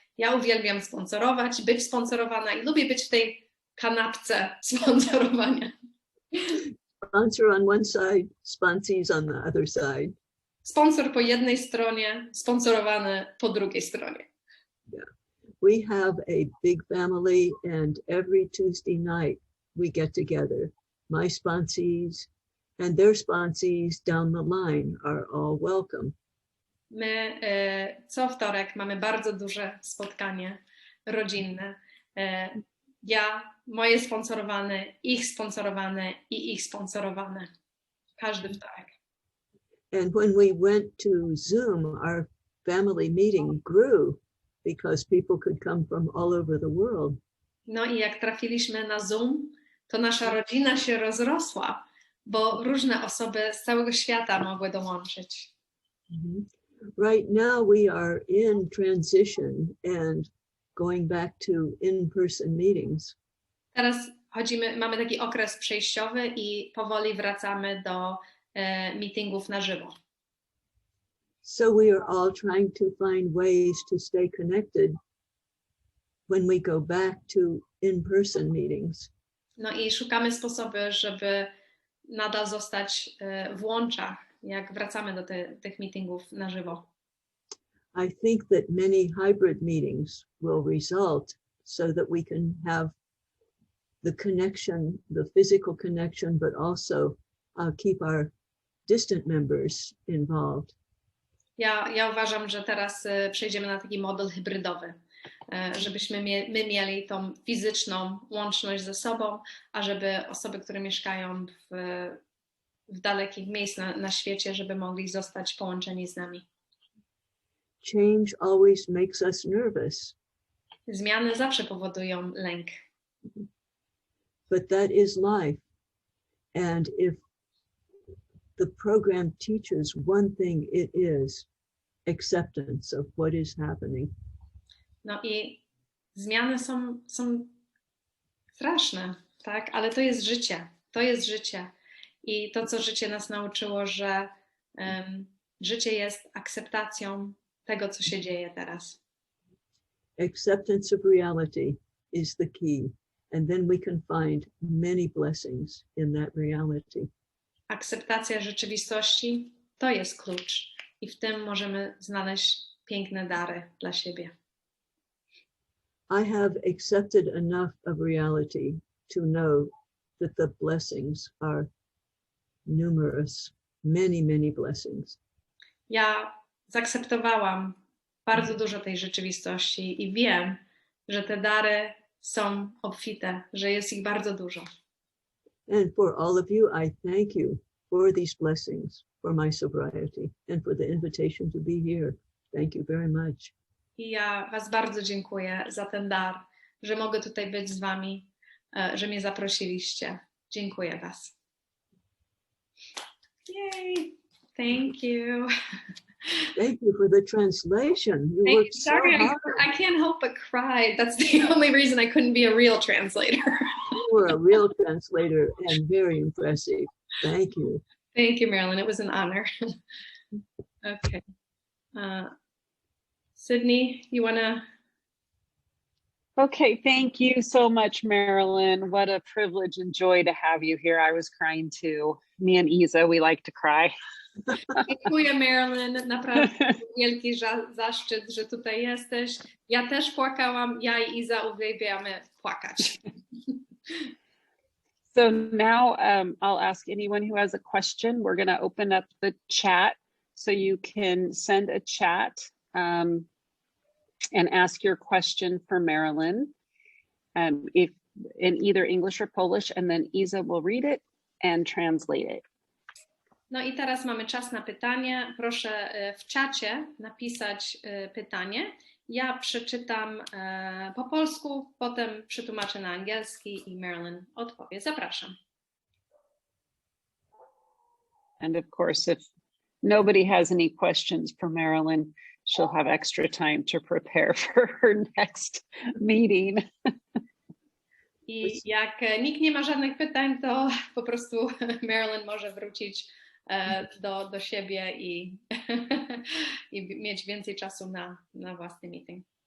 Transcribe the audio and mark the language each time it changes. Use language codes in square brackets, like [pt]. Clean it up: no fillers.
[pl] Ja uwielbiam sponsorować, być sponsorowana i lubię być w tej kanapce sponsorowania. [en] Sponsor on one side, sponsees on the other side. [pl] Sponsor po jednej stronie, sponsorowany po drugiej stronie. [en] Yeah. We have a big family, and every Tuesday night we get together. My sponsees and their sponsees down the line are all welcome. [pl] My co wtorek mamy bardzo duże spotkanie rodzinne. Ja, moje sponsorowane, ich sponsorowane i ich sponsorowane. Każdy wtorek. [en] And when we went to Zoom, our family meeting grew because people could come from all over the world. [pl] No i jak trafiliśmy na Zoom, to nasza rodzina się rozrosła, bo różne osoby z całego świata mogły dołączyć. Mm-hmm. [en] Right now we are in transition and going back to in-person meetings. [pl] Teraz mamy taki okres przejściowy i powoli wracamy do meetingów na żywo. [en] So we are all trying to find ways to stay connected when we go back to in-person meetings. [pl] No i szukamy sposoby, żeby nadal zostać w łączach, jak wracamy do tych meetingów na żywo. [en] I think that many hybrid meetings will result so that we can have the connection, the physical connection, but also keep our distant members involved. [pl] Ja uważam, że teraz przejdziemy na taki model hybrydowy, żebyśmy my mieli tą fizyczną łączność ze sobą, a żeby osoby, które mieszkają w dalekich miejscach na świecie, żeby mogli zostać połączeni z nami. [en] Change always makes us nervous. [pl] Zmiany zawsze powodują lęk. [en] But that is life. And if the program teaches one thing, it is acceptance of what is happening. [pl] No i zmiany są straszne, tak? Ale to jest życie. To jest życie. I to, co życie nas nauczyło, że życie jest akceptacją tego, co się dzieje teraz. [en] Acceptance of reality is the key. And then we can find many blessings in that reality. [pl] Akceptacja rzeczywistości to jest klucz. I w tym możemy znaleźć piękne dary dla siebie. [en] I have accepted enough of reality to know that the blessings are numerous, many, many blessings. [pl] Ja zaakceptowałam bardzo dużo tej rzeczywistości i wiem, że te dary są obfite, że jest ich bardzo dużo. [en] And for all of you, I thank you for these blessings, for my sobriety, and for the invitation to be here. Thank you very much. [pl] I ja was bardzo dziękuję za ten dar, że mogę tutaj być z wami, że mnie zaprosiliście. Dziękuję was. [en] Yay! Thank you. Thank you for the translation. You worked so hard. I can't help but cry. That's the only reason I couldn't be a real translator. You were a real translator and very impressive. Thank you. Thank you, Marilyn. It was an honor. Okay. Sydney, you want to? Okay, thank you so much, Marilyn. What a privilege and joy to have you here. I was crying too. Me and Isa, we like to cry. [pl] Dziękuję, Marilyn. Naprawdę wielki zaszczyt, że tutaj jesteś. Ja też płakałam. Ja i Iza uwielbiamy płakać. [en] So now I'll ask anyone who has a question. We're going to open up the chat so you can send a chat and ask your question for Marilyn, if in either English or Polish, and then Isa will read it and translate it. [pl] No i teraz mamy czas na pytanie. Proszę w czacie napisać pytanie. Ja przeczytam po polsku, potem przetłumaczę na angielski i Marilyn odpowie. Zapraszam. [en] And of course, if nobody has any questions for Marilyn, she'll have extra time to prepare for her next meeting. I jak nikt nie ma żadnych pytań, to po prostu Marilyn może wrócić do siebie i mieć więcej czasu na własny meeting.